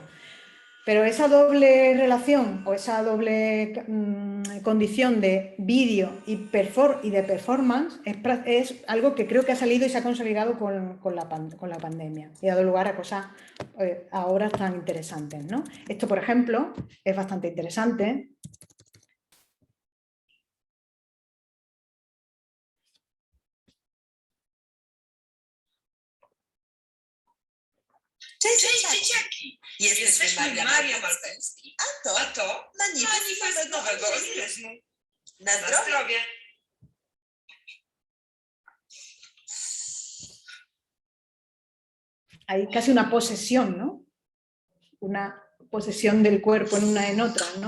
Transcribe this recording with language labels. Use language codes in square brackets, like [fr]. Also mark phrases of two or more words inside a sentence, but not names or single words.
[es] Pero esa doble relación o esa doble condición de vídeo y de performance es algo que creo que ha salido y se ha consolidado con la pandemia y ha dado lugar a cosas ahora tan interesantes, ¿no? Esto, por ejemplo, es bastante interesante. [pl] Cześć dzieciaki! Jesteśmy Maria Maltański. A to manifest nowego organizmu. Na zdrowie! [es] Hay casi una posesión, ¿no? Una posesión del cuerpo en una en otra, ¿no?